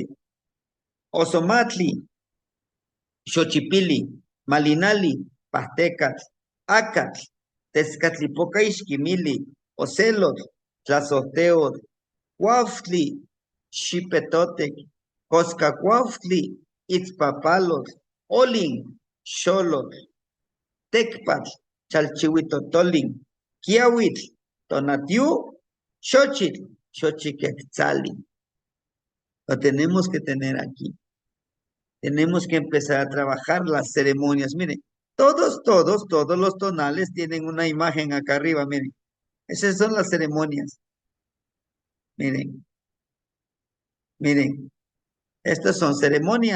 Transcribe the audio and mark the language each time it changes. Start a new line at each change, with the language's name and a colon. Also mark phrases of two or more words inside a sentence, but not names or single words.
Spanish: Osomatli, Xochipili, Malinali, Pastecatl, Acatl, Tezcatlipoca Ixquimili, Ocelot, Tlazoteot, Cuauhtli, Xipetotec, Coscacuauhtli, Itzpapalos, Olin, Xolot, Tecpatl, Chalchihuitotolin, Kiawitl, Tonatiu, Xochitl, Xochiquetzali. Lo tenemos que tener aquí. Tenemos que empezar a trabajar las ceremonias. Miren, todos los tonales tienen una imagen acá arriba, miren. Esas son las ceremonias. Miren, miren, estas son ceremonias.